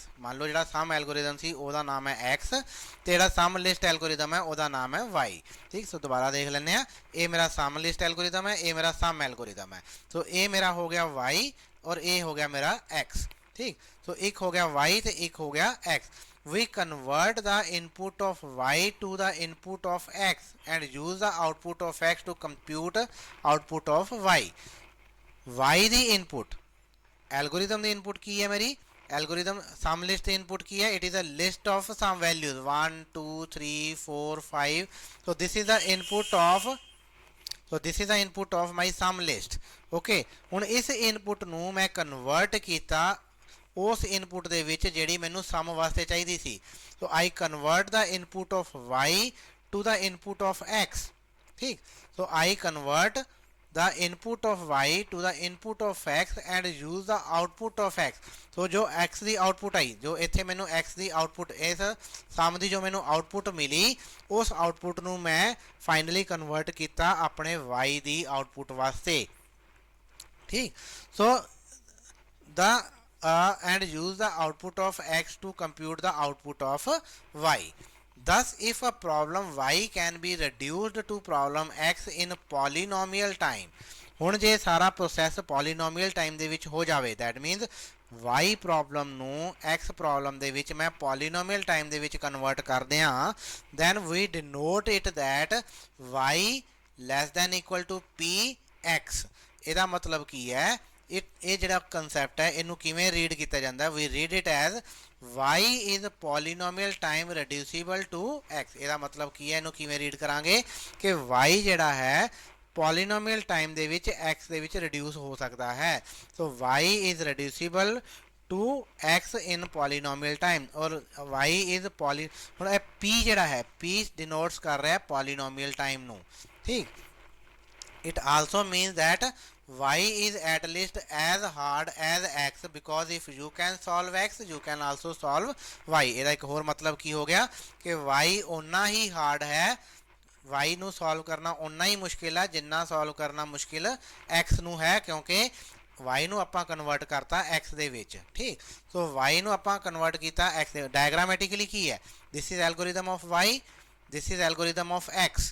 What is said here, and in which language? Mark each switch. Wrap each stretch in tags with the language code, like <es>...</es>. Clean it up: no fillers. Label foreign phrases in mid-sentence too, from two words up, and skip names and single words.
<pa>ਮੰਨ ਲਓ ਜਿਹੜਾ</pa> <en>sum algorithm</en> <pa>ਸੀ ਉਹਦਾ ਨਾਮ ਹੈ x ਤੇ ਜਿਹੜਾ</pa> <en>sum list algorithm</en> <pa>ਹੈ ਉਹਦਾ ਨਾਮ ਹੈ y। ਠੀਕ। ਸੋ ਦੁਬਾਰਾ ਦੇਖ ਲੈਂਦੇ ਆ। ਇਹ ਮੇਰਾ</pa> <en>sum list algorithm</en> <pa>ਹੈ, ਇਹ ਮੇਰਾ</pa> <en>sum algorithm</en> <pa>ਹੈ। ਸੋ ਇਹ ਮੇਰਾ ਹੋ ਗਿਆ y ਔਰ ਇਹ ਹੋ ਗਿਆ ਮੇਰਾ x। ਠੀਕ। ਸੋ ਇੱਕ ਹੋ ਗਿਆ y ਤੇ ਇੱਕ ਹੋ ਗਿਆ x।</pa> <en>we convert the input of y to the input of x and use the output of x to compute output of y।</en> <pa>y ਦੀ input, ਐਲਗੋਰਿਦਮ ਦੀ input ਕੀ ਹੈ ਮੇਰੀ</pa> <en>algorithm sum list input</en> <pa>की है,</pa> <en>it is a list of sum values 1 2 3 4 5. so this is the input of this is the input of my sum list.</en> <pa>ਓਕੇ, ਹੁਣ ਇਸ ਇਨਪੁਟ ਨੂੰ ਮੈਂ ਕਨਵਰਟ ਕੀਤਾ ਉਸ ਇਨਪੁਟ ਦੇ ਵਿੱਚ ਜਿਹੜੀ ਮੈਨੂੰ ਸਮ ਵਾਸਤੇ ਚਾਹੀਦੀ ਸੀ।</pa> <en>so I convert the input of y to the input of x. ठीक, so I convert the input of y to the input of x and use the output of x।</en> <pa>ਤੋ ਜੋ x ਦੀ ਆਉਟਪੁੱਟ ਆਈ, ਜੋ ਇੱਥੇ ਮੈਨੂੰ x ਦੀ ਆਉਟਪੁੱਟ ਇਸ ਸਮ ਦੀ ਜੋ ਮੈਨੂੰ ਆਉਟਪੁੱਟ ਮਿਲੀ, ਉਸ ਆਉਟਪੁੱਟ ਨੂੰ ਮੈਂ ਫਾਈਨਲੀ ਕਨਵਰਟ ਕੀਤਾ ਆਪਣੇ y ਦੀ ਆਉਟਪੁੱਟ ਵਾਸਤੇ। ठीक,</pa> <en>सो the and use the output of x to compute the output of y। Thus, if a problem y can be reduced to problem x in polynomial time,</en> <pa>ਹੁਣ ਜੇ ਸਾਰਾ ਪ੍ਰੋਸੈਸ</pa> <en>polynomial time</en> <pa>ਦੇ ਵਿੱਚ ਹੋ ਜਾਵੇ,</pa> <en>that means</en> <pa>y ਪ੍ਰੋਬਲਮ ਨੂੰ x ਪ੍ਰੋਬਲਮ ਦੇ ਵਿੱਚ ਮੈਂ</pa> <en>polynomial time</en> <pa>ਦੇ ਵਿੱਚ ਕਨਵਰਟ ਕਰਦੇ ਹਾਂ,</pa> <en>then we denote it that y less than equal to px।</en> <pa>ਇਹਦਾ ਮਤਲਬ ਕੀ ਹੈ, ਇਹ ਜਿਹੜਾ ਕਨਸੈਪਟ ਹੈ ਇਹਨੂੰ ਕਿਵੇਂ ਰੀਡ ਕੀਤਾ ਜਾਂਦਾ,</pa> <en>we read it as y is polynomial time reducible to x।</en> <pa>ਇਹਦਾ ਮਤਲਬ ਕੀ ਹੈ, ਇਹਨੂੰ ਕਿਵੇਂ ਰੀਡ ਕਰਾਂਗੇ ਕਿ y ਜਿਹੜਾ ਹੈ</pa> <en>polynomial time</en> <pa>ਦੇ ਵਿੱਚ x ਦੇ ਵਿੱਚ ਰਿਡਿਊਸ ਹੋ ਸਕਦਾ ਹੈ।</pa> <en>ਸੋ y is reducible to x in polynomial time,</en> <pa>ਔਰ</pa> <en>y is</en> <pa>ਹੁਣ ਇਹ p ਜਿਹੜਾ ਹੈ,</pa> <en>p denotes</en> <pa>ਕਰ ਰਿਹਾ</pa> <en>polynomial time</en> <pa>ਨੂੰ। ਠੀਕ,</pa> <en>it also means that y is at least as hard as x, because if you can solve x you can also solve y।</en> <pa>ਇਹਦਾ ਇੱਕ ਹੋਰ ਮਤਲਬ ਕੀ ਹੋ ਗਿਆ ਕਿ y ਓਨਾ ਹੀ ਹਾਰਡ ਹੈ, y ਨੂੰ ਸੋਲਵ ਕਰਨਾ ਓਨਾ ਹੀ ਮੁਸ਼ਕਿਲ ਹੈ ਜਿੰਨਾ ਸੋਲਵ ਕਰਨਾ ਮੁਸ਼ਕਿਲ x ਨੂੰ ਹੈ, ਕਿਉਂਕਿ y ਨੂੰ ਆਪਾਂ ਕਨਵਰਟ ਕਰਤਾ x ਦੇ ਵਿੱਚ। ਠੀਕ, ਸੋ y ਨੂੰ ਆਪਾਂ ਕਨਵਰਟ ਕੀਤਾ x ਦੇ। ਡਾਇਗਰਾਮੈਟਿਕਲੀ ਕੀ ਹੈ,</pa> <en>this is algorithm of y, this is algorithm of x.</en>